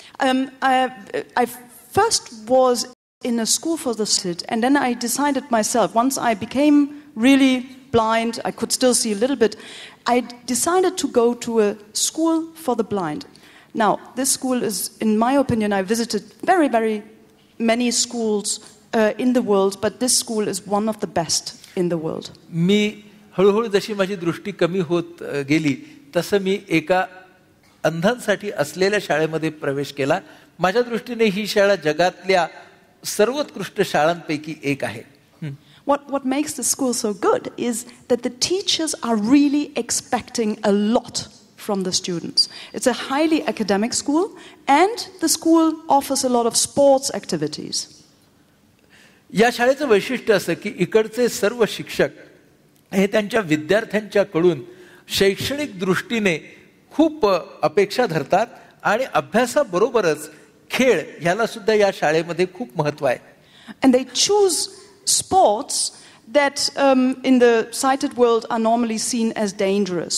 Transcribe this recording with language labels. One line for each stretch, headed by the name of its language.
English: I first was in a school for the sighted, and then I decided myself, once I became really blind, I could still see a little bit, I decided to go to a school for the blind. Now, this school is, in my opinion, I visited very, very many schools in the world, but this school is one of the best in the world.
Marathi: मी हळूहळू जशी माझी दृष्टी कमी होत गेली तसं मी एका अंधांसाठी असलेल्या शाळेमध्ये प्रवेश केला. माझ्या दृष्टीने ही शाळा जगातल्या सर्वोत्कृष्ट शाळांपैकी एक आहे.
English: What makes the school so good is that the teachers are really expecting a lot from the students. It's a highly academic school and the school offers a lot of sports activities.
Marathi: या शाळेचं वैशिष्ट्य असं की इकडचे सर्व शिक्षक हे त्यांच्या विद्यार्थ्यांच्याकडून शैक्षणिक दृष्टीने खूप अपेक्षा धरतात आणि अभ्यासाबरोबरच खेळ ह्याला सुद्धा या शाळेमध्ये खूप महत्त्व आहे.
English: And they choose sports that in the sighted world are normally seen as dangerous.